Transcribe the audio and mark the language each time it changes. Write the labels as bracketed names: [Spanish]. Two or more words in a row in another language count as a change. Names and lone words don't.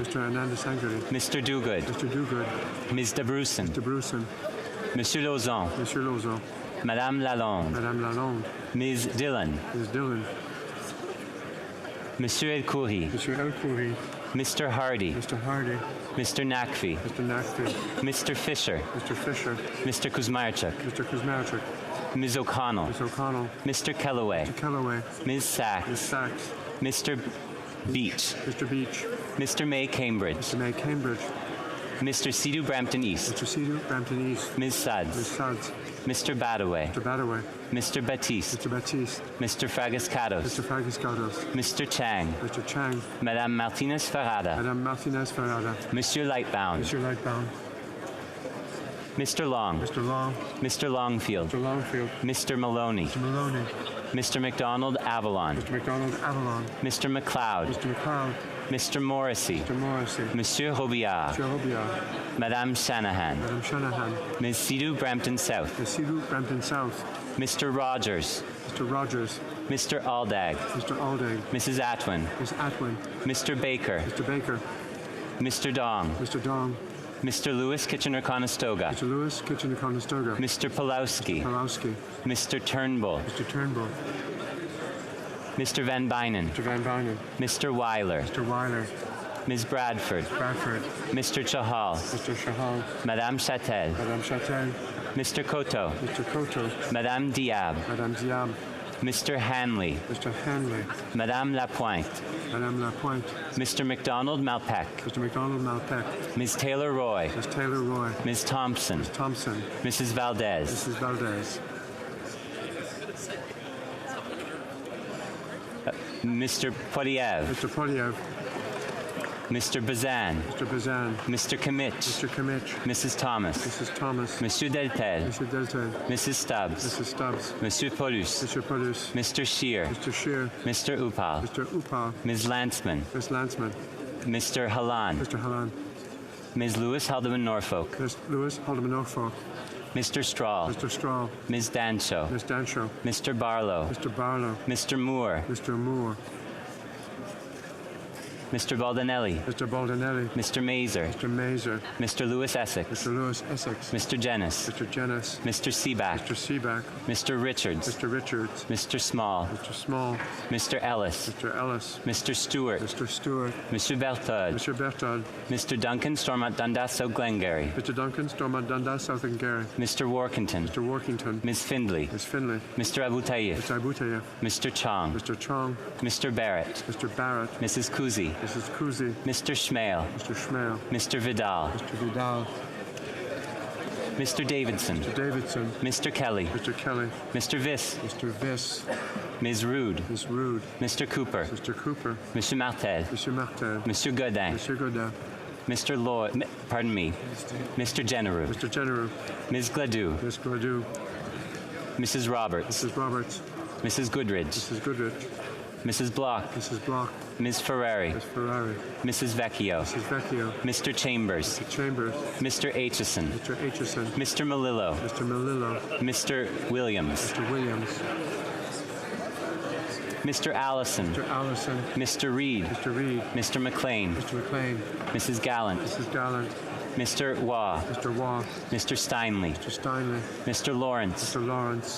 [English] Mr. Ananda Sangri. Mr. Dogood. Mr. Dogood. Ms. Debruson. Mr. Bruson. Monsieur Lauzon. Monsieur Lauzon. Madame Lalonde. Madame Lalonde. Ms. Dillon. Ms. Dillon. Monsieur El Khoury. Monsieur El Khoury. Mr. Hardy. Mr. Hardy. Mr. Nakfi. Mr. Nakfi. Mr. Fisher. Mr. Fisher. Mr. Kuzmarchuk. Mr. Kuzmarchuk. Ms. O'Connell. Ms. O'Connell. Mr. Kellaway. Mr. Kellaway. Ms. Sachs. Ms. Sachs. Mr. Beach. Mr. Beach. Mr. May Cambridge. Mr. May Cambridge. Mr. Sidhu Brampton East. Mr. Sidhu Brampton East. Ms. Suds. Ms. Suds. Mr. Badaway. Mr. Badaway. Mr. Batiste. Mr. Batiste. Mr. Fragascados. Mr. Fragascados. Mr. Chang. Mr. Chang. Madame Martinez Ferrada. Madame Martinez Ferrada. Monsieur Lightbound. Monsieur Lightbound. Mr. Long. Mr. Long. Mr. Longfield. Mr. Longfield. Mr. Maloney. Mr. Maloney. Mr. McDonald Avalon. Mr. McDonald Avalon. Mr. McLeod. Mr. McLeod. Mr. Morrissey. Mr. Morrissey. Monsieur Robillard. Monsieur Robillard. Madame Shanahan. Madame Shanahan. Ms. Sidhu Brampton South. Ms. Sidhu Brampton South. Mr. Rogers. Mr. Rogers. Mr. Aldag. Mr. Aldag. Mrs. Atwin. Ms. Atwin. Mr. Baker. Mr. Baker. Mr. Dong. Mr. Dong. Mr. Lewis Kitchener-Conestoga. Mr. Lewis Kitchener-Conestoga. Mr. Pulowski. Pulowski. Mr. Turnbull. Mr. Turnbull. Mr. Van Bynen. Mr. Van Bynen. Mr. Weiler. Mr. Weiler. Ms. Bradford. Bradford. Mr. Chahal. Mr. Chahal. Madame Chatel. Madame Chatel. Mr. Koto. Mr. Koto. Madame Diab. Madame Diab. Mr. Hanley. Mr. Hanley. Madame Lapointe. Madame Lapointe. Mr. McDonald Malpeck. Mr. McDonald Malpeck. Ms. Taylor Roy. Ms. Taylor Roy. Ms. Thompson. Ms. Thompson. Mrs. Valdez. Mrs. Valdez. Mr. Poliev. Mr. Poliev. Mr. Bazan. Mr. Bazan. Mr. Kimmich. Mr. Kimmich. Mrs. Thomas. Mrs. Thomas. Monsieur Deltel. Mr. Deltel. Mrs. Stubbs. Mrs. Stubbs. Monsieur Paulus. Mr. Paulus. Mr. Shear. Mr. Shear. Mr. Upal. Mr. Upal. Ms. Lantzman. Ms. Lantzman. Mr. Halan. Mr. Halan. Ms. Lewis Haldeman Norfolk. Ms. Lewis Haldeman Norfolk. Mr. Strahl. Mr. Strahl. Ms. Dancho. Ms. Dancho. Mr. Barlow. Mr. Barlow. Mr. Moore. Mr. Moore. Mr. Baldinelli, Mr. Baldinelli, Mr. Mazer, Mr. Mazer, Mr. Lewis Essex, Mr. Lewis Essex, Mr. Jennis, Mr. Jennis, Mr. Seaback, Mr. Seaback, Mr. Richards, Mr. Richards, Mr. Small, Mr. Small, Mr. Ellis, Mr. Ellis, Mr. Stewart, Mr. Stewart, Mr. Berthold, Mr. Berthold, Mr. Duncan, Stormont Dundas, South Glengarry, Mr. Duncan, Stormont Dundas, South Glengarry, Mr. Workington, Mr. Workington, Ms. Findlay, Ms. Finlay, Mr. Abu Tayyif, Mr. Abutayev, Mr. Chong, Mr. Chong, Mr. Barrett, Mr. Barrett, Mrs. Kuzi, Mrs. Kuzi, Mr. Schmale, Mr. Schmale, Mr. Vidal, Mr. Vidal, Mr. Davidson, Mr. Davidson, Mr. Kelly, Mr. Kelly, Mr. Viss, Mr. Viss, Ms. Rude, Ms. Rude, Mr. Cooper, Mr. Cooper, Mr. Martel, Mr. Martel, Mr. Godin, Mr. Godin, Mr. Lloyd, pardon me, Mr. Genereux, Mr. Genereux, Ms. Gladue, Ms. Gladue, Mrs. Roberts, Mrs. Roberts, Mrs. Goodridge, Mrs. Goodrich, Mrs. Block, Mrs. Block, Ms. Ferrari, Ms. Ferrari, Mrs. Vecchio, Mrs. Vecchio, Mr. Chambers, Mr. Chambers, Mr. Aitchison, Mr. Aitchison, Mr. Malillo, Mr. Malillo, Mr. Williams, Mr. Williams, Mr. Allison, Mr. Allison, Mr. Reed, Mr. Reed, Mr. McLean, Mr. McLean, Mrs. Gallant, Mrs. Gallant, Mr. Waugh, Mr. Waugh, Mr. Steinley, Mr. Steinley, Mr. Lawrence, Mr. Lawrence,